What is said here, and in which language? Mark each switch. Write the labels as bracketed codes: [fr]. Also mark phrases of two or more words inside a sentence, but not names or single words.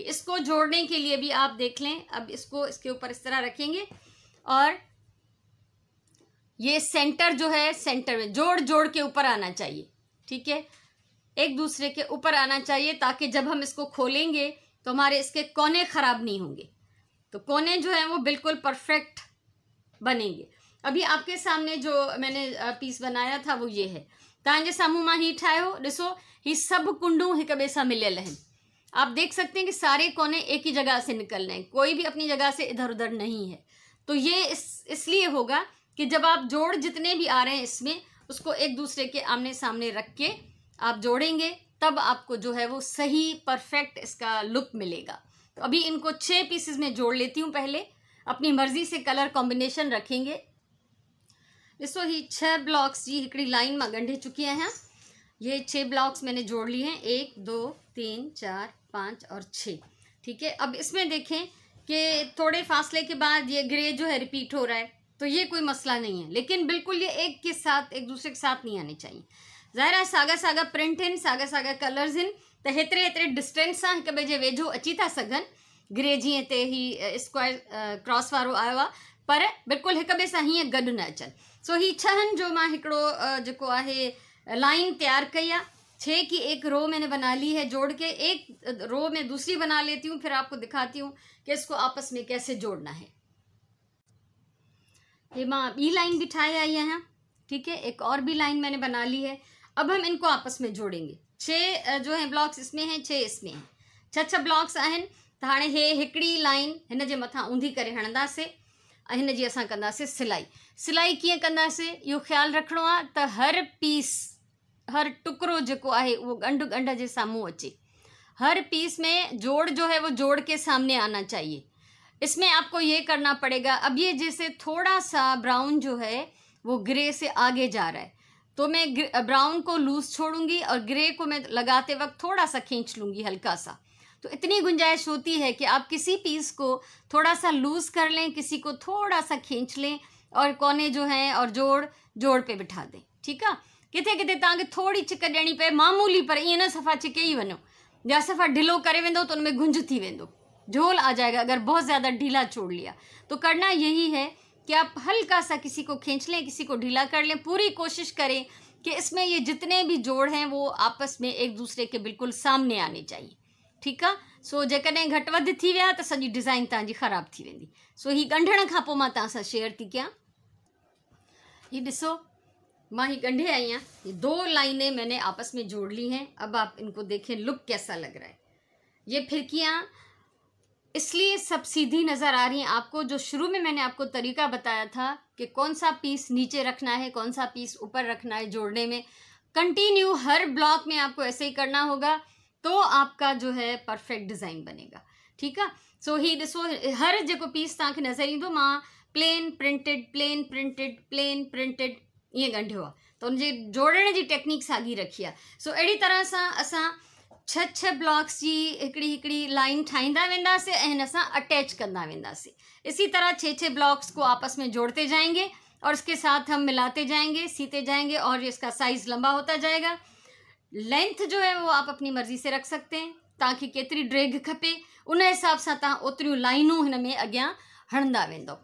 [hi] इसको जोड़ने के लिए भी आप देख लें, अब इसको इसके ऊपर इस तरह रखेंगे और ये सेंटर जो है, सेंटर में जोड़ के ऊपर आना चाहिए। ठीक है, एक दूसरे के ऊपर आना चाहिए ताकि जब हम इसको खोलेंगे तो हमारे इसके कोने ख़राब नहीं होंगे। तो कोने जो हैं वो बिल्कुल परफेक्ट बनेंगे। अभी आपके सामने जो मैंने पीस बनाया था वो ये है। [sd] तव्हांजे साम्हूं मां ही ठाहियो, ॾिसो ही सभु कुंडूं हिक ॿिए सां मिलियल आहिनि। [hi] आप देख सकते हैं कि सारे कोने एक ही जगह से निकल रहे हैं, कोई भी अपनी जगह से इधर उधर नहीं है। तो ये इसलिए होगा कि जब आप जोड़ जितने भी आ रहे हैं इसमें, उसको एक दूसरे के आमने सामने रख के आप जोड़ेंगे, तब आपको जो है वो सही परफेक्ट इसका लुक मिलेगा। तो अभी इनको 6 पीसेस में जोड़ लेती हूँ। पहले अपनी मर्ज़ी से [en] colour combination [hi] रखेंगे। [sd] ॾिसो, ही 6 ब्लॉक्स जी हिकिड़ी लाइन मां ॻंढे चुकी आहियां। [hi] ये 6 ब्लॉक्स मैंने जोड़ लिए हैं, 1 2 3 4 5 और 6। ठीक है, अब इसमें देखें कि थोड़े फासले के बाद ये ग्रे जो है रिपीट हो रहा है, तो ये कोई मसला नहीं है, लेकिन बिल्कुल ये एक दूसरे के साथ नहीं आने चाहिए। [sd] ज़ाहिर है सागा प्रिंट आहिनि, सागा कलर्स आहिनि, त हेतिरे डिस्टेंस सां हिक ॿिए जे वेझो अची था सघनि। ग्रे जीअं हिते ही [en] square cross [sd] वारो आयो आहे, पर बिल्कुल हिक ॿिए सां हीअं गॾु न अचनि। सो ही 6 जो मां हिकिड़ो जेको आहे लाइन तैयार कई आहे। [hi] 6 की एक रो मैंने बना ली है जोड़ के, एक रो में दूसरी बना लेती हूँ, फिर आपको दिखाती हूँ कि इसको आपस में कैसे जोड़ना है। [sd] ये मां बी लाइन भी ठाए आई है। [hi] ठीक है, एक और भी लाइन मैंने बना ली है। अब हम इनको आपस में जोड़ेंगे। 6 जो है ब्लॉक्स इसमें हैं, 6 इसमें हैं, 6 [sd] ब्लॉक्स आहिनि। त हाणे हे हिकिड़ी लाइन हिन जे मथां ऊंधी करे हणंदासीं ऐं हिन जी असां कंदासीं सिलाई कीअं कंदासीं इहो ख़्यालु रखिणो आहे त हर पीस, हर टुकड़ो जेको आहे उहो ॻंढ जे साम्हूं अचे। [hi] हर पीस में जोड़ जो है वो जोड़ के सामने आना चाहिए। इसमें आपको ये करना पड़ेगा, अब ये जैसे थोड़ा सा ब्राउन जो है वो ग्रे से आगे जा रहा है, तो मैं ब्राउन को लूज छोड़ूंगी और ग्रे को मैं लगाते वक्त थोड़ा सा खींच लूँगी, हल्का सा। तो इतनी गुंजाइश होती है कि आप किसी पीस को थोड़ा सा लूज़ कर लें, किसी को थोड़ा सा खींच लें और कोने जो हैं और जोड़ पे बिठा दें। ठीक है, [sd] किथे किथे तव्हांखे थोड़ी छिक ॾियणी पए मामूली, पर ईअं न सफ़ा छिके ई वञो, या सफ़ा ढिलो करे वेंदो तो उनमें गुंज थी वेंदो, [hi] झोल आ जाएगा अगर बहुत ज़्यादा ढीला छोड़ लिया। तो करना यही है कि आप हल्का सा किसी को खींच लें, किसी को ढीला कर लें, पूरी कोशिश करें कि इसमें ये जितने भी जोड़ हैं वो आपस में एक दूसरे के बिल्कुल सामने आने चाहिए। ठीक है, [sd] सो जेकॾहिं घटि वधि थी विया त सॼी डिज़ाइन तव्हांजी ख़राब थी वेंदी। सो ही ॻंढण खां पोइ मां तव्हां सां शेयर थी कयां। ये ॾिसो, मां ही ॻंढे आई आहियां, [hi] ये 2 लाइनें मैंने आपस में जोड़ ली हैं। अब आप इनको देखें लुक कैसा लग रहा है। ये फिरकियाँ इसलिए सब सीधी नज़र आ रही हैं आपको, जो शुरू में मैंने आपको तरीका बताया था कि कौन सा पीस नीचे रखना है, कौन सा पीस ऊपर रखना है जोड़ने में। कंटिन्यू हर ब्लॉक में आपको ऐसे ही करना होगा, तो आपका जो है [en] perfect design [hi] बनेगा। ठीक है, [sd] सो ही ॾिसो, हर जेको पीस तव्हांखे नज़र ईंदो मां [en] plain printed plain printed plain printed [sd] ईअं ॻंढियो आहे, त उनजे जोड़ण जी टेक्निक साॻी रखी आहे। सो अहिड़ी तरह सां असां 6 ब्लॉक्स की हिकिड़ी लाइन ठाहींदा वेंदासीं ऐं हिन सां अटैच कंदा वेंदासीं। [hi] इसी तरह 6 ब्लॉक्स को आपस में जोड़ते जाएंगे और इसके साथ हम मिलाते जाएंगे, सीते जाएंगे और इसका साइज़ लंबा होता जाएगा। लेंथ जो है वो आप अपनी मर्ज़ी से रख सकते हैं, [sd] तव्हांखे केतिरी ड्रेग खपे उन हिसाब सां तव्हां ओतिरियूं लाइनूं हिन में अॻियां हणंदा वेंदो।